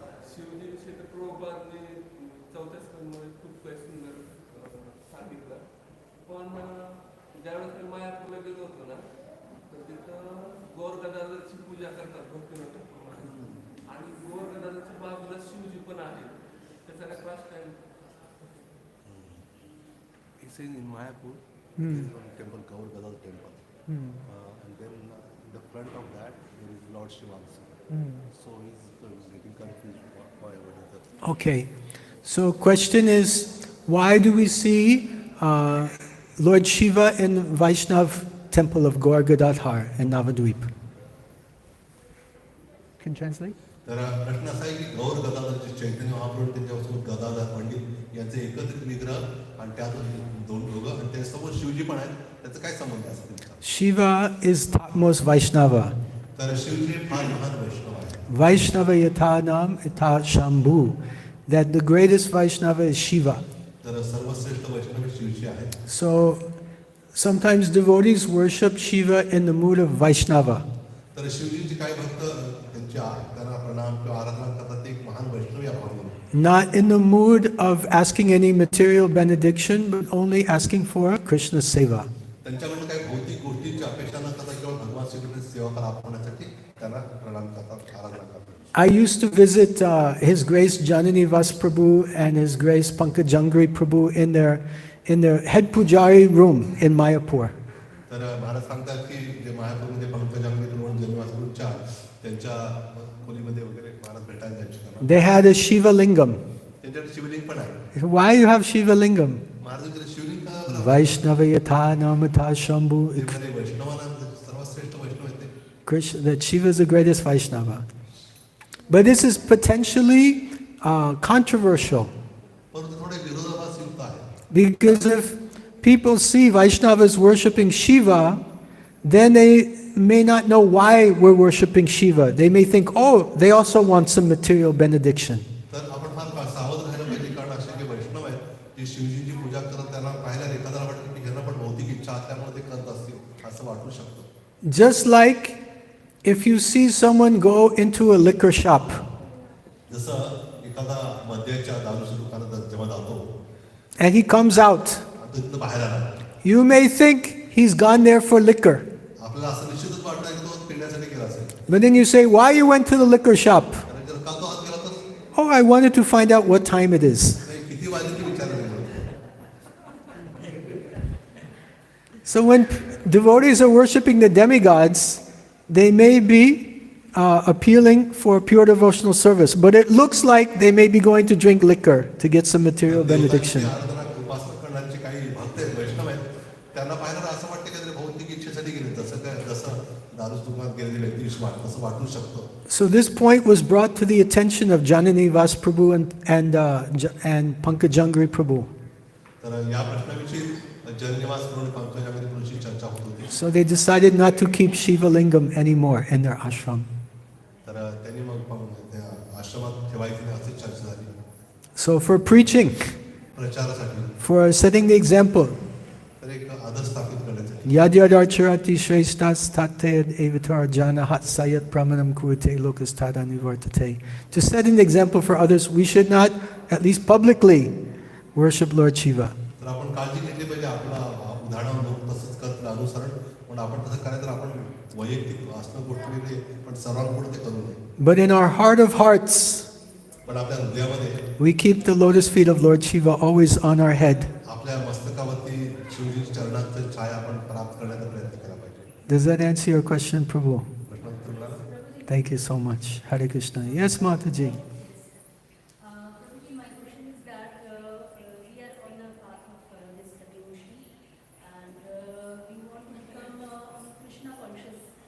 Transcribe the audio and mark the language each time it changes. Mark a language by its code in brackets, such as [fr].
[mr] शिवजीविषयी तर प्रभुपादांनी चौथ्या स्कंदामध्ये खूप काही सुंदर सांगितलं. पण ज्यावेळेस मी मायापूरला गेलो होतो ना, तर तिथं गौरगदाधरची पूजा करतात भक्तिनाथ आणि गौरगदाधरच्या बाजूला शिवजी पण आहे. त्याचा cross time [en] It's in Mayapur, there is one temple, Gaur Gadadhar temple, and then in the front of that there is Lord Shiva also. So he's getting confused why what is that. Okay. So question is, why do we see Lord Shiva in Vaishnav temple of Gaur Gadadhar in Navadvip? Can you translate? [mr] तर प्रश्न असा आहे की गौर गदाधरचे चैतन्य महाप्रभू त्यांच्यापासून गदाधर पंडित यांचे एकत्रित विग्रह आणि त्यातून दोन दोघं आणि त्यासमोर शिवजी पण आहेत. त्याचा काय संबंध असतो त्यांचा? [en] Shiva is topmost Vaishnava. [mr] तर शिवजी फार महान वैष्णव आहे. [sa] Vaishnava yatha nam yatha Shambhu. [en] That the greatest Vaishnava is Shiva. [mr] तर सर्वश्रेष्ठ वैष्णव हे शिवजी आहे. [en] So sometimes devotees worship Shiva in the mood of Vaishnava. [mr] तर शिवजींचे काही भक्त त्यांना प्रणाम किंवा आराधना करतात. ते एक महान वैष्णव या भावनेने. [en] Not in the mood of asking any material benediction, but only asking for Krishna's seva. [mr] त्यांच्याकडून काही भौतिक गोष्टींची अपेक्षा न करता केवळ भगवान श्रीकृष्णाची सेवा प्राप्त होण्यासाठी त्यांना प्रणाम करतात, आराधना करतात. [en] I used to visit His Grace Janani Vas Prabhu and His Grace Pankajangri Prabhu in their head pujari room in Mayapur. [mr] तर महाराज सांगतात की जे मायापूरमध्ये पंकजांगरी म्हणून जन्मवासरूच्या त्यांच्या खोलीमध्ये वगैरे महाराज भेटायला जायचे. [en] They had a Shiva Lingam. [mr] त्यांच्याकडे शिवलिंग पण आहे. [en] Why you have Shiva Lingam? [mr] महाराजांकडे शिवलिंग का बरं? [sa] Vaishnava yatha namata Shambhu. [mr] ते म्हणे वैष्णवांना सर्वश्रेष्ठ वैष्णव आहेत ते. [en] Krishna, that Shiva is the greatest Vaishnava. But this is potentially controversial. [mr] परंतु थोडे विरोधाभासयुक्त आहे. [en] Because if people see Vaishnavas worshipping Shiva, then they may not know why we're worshipping Shiva. They may think, oh, they also want some material benediction. [mr] तर आपण फार सावध राहायला पाहिजे. कारण असे जे वैष्णव आहेत जे शिवजींची पूजा करत त्यांना पाहायला एखाद्याला वाटतं की ह्यांना पण भौतिक इच्छा असल्यामुळे ते करत असतील असं वाटू शकतं. [en] Just like if you see someone go into a liquor shop [mr] जसं एखादा मद्याच्या दारूच्या दुकानात जेव्हा जातो [en] and he comes out, [mr] आणि तिथं बाहेर आला, [en] you may think he's gone there for liquor. [mr] आपल्याला असं निश्चितच वाटतं की तो पिण्यासाठी गेला असेल. [en] But then you say, why you went to the liquor shop? [mr] आणि जर का तो आत गेला तर [en] Oh, I wanted to find out what time it is. [mr] नाही, किती वाजले ते विचारलं गेलं. [en] So when devotees are worshipping the demigods, they may be appealing for pure devotional service, but it looks like they may be going to drink liquor to get some material benediction. [mr] आराधना उपासना करणारे काही भक्त आहेत, वैष्णव आहेत, त्यांना पाहिलं तर असं वाटतं की भौतिक इच्छेसाठी गेले. जसं दारूच दुकान गेलेल्या व्यक्तीविषयी वाटतं असं वाटू शकतं. [en] So this point was brought to the attention of Janani Vas Prabhu and Pankajangri Prabhu. [mr] तर या प्रश्नाविषयी जननिवास करून पंकजागरी प्रभूंची चर्चा होत होती. [en] So they decided not to keep Shiva Lingam anymore in their ashram. [mr] तर त्यांनी मग त्या आश्रमात ठेवायची नाही अशी चर्चा झाली. [en] So for preaching, [mr] प्रचारासाठी [en] for setting the example, [mr] तर एक आदर्श स्थापित करण्यासाठी [sa] Yad Yad Archarati Shreshtas Tatayad Evitar Jana Hat Sayat Pramanam Kurute Lokas Tadani Vartate. [en] To set an example for others, we should not, at least publicly, worship Lord Shiva. [mr] तर आपण काळजी घेतली पाहिजे. आपला उदाहरण लोक तसंच करतील अनुसरण, पण आपण तसं करायचं तर आपण वैयक्तिक असणं गोष्ट वेगळी, पण सर्वांपुढे ते करू नये. [en] But in our heart of hearts, [mr] पण आपल्या हृदयामध्ये [en] we keep the lotus feet of Lord Shiva always on our head. [mr] आपल्या मस्तकावरती शिवजी चरणांचं छाया आपण प्राप्त करण्याचा प्रयत्न केला पाहिजे. [en] Does that answer your question, Prabhu? [mr] प्रश्न उत्तर मिळाला? [en] Thank you so much. Hare Krishna. Yes, Mataji. Prabhuji, my question is that we are on the path of this devotion and we want to become Krishna conscious.